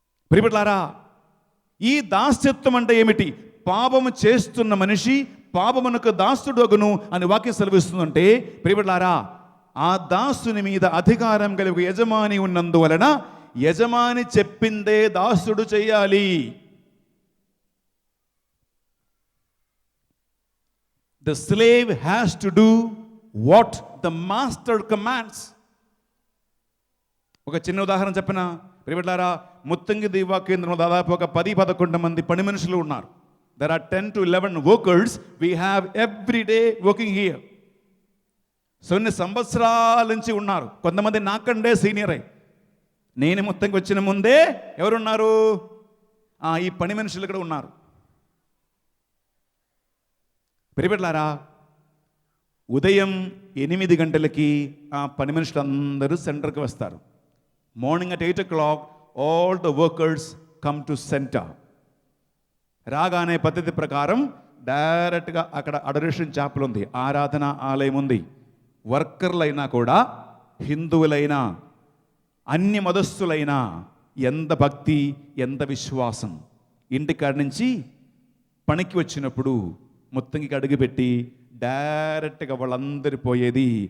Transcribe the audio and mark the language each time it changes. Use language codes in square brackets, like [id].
[te] ప్రియబిడ్డలారా, ఈ దాస్యత్వం అంటే ఏమిటి? పాపము చేస్తున్న మనిషి పాపమునకు దాసుడు అగును అని వాక్యం సెలవిస్తుందంటే, ప్రియబిడ్డలారా, ఆ దాసుని మీద అధికారం కలిగి ఒక యజమాని ఉన్నందువలన యజమాని చెప్పిందే దాసుడు చేయాలి. [en] The slave has to do what the master commands. [te] ఒక చిన్న ఉదాహరణ చెప్పిన ప్రియబిడ్డలారా, ముత్తంగి దీవా కేంద్రంలో దాదాపు ఒక 10-11 మంది పని మనుషులు ఉన్నారు. [en] There are 10 to 11 workers we have every day working here. [te] So ఇన్ని సంవత్సరాల నుంచి ఉన్నారు. కొంతమంది నాకండే సీనియరే. నేను ముత్తంగి వచ్చిన ముందే ఎవరున్నారు? ఈ పని మనుషులు ఇక్కడ ఉన్నారు. ప్రియబిడ్డలారా, ఉదయం 8 గంటలకి ఆ పని మనుషులందరూ సెంటర్కి వస్తారు. [en] Morning at 8 o'clock all the workers come to center. [te] రాగానే పద్ధతి ప్రకారం డైరెక్ట్గా అక్కడ అడరేషన్ చాపల్ ఉంది, ఆరాధన ఆలయం ఉంది. వర్కర్లైనా కూడా హిందువులైనా అన్య మతస్థులైనా ఎంత భక్తి ఎంత విశ్వాసం, ఇంటికాడి నుంచి పనికి వచ్చినప్పుడు ముత్తంగికి అడుగుపెట్టి డైరెక్ట్గా వాళ్ళందరి పోయేది.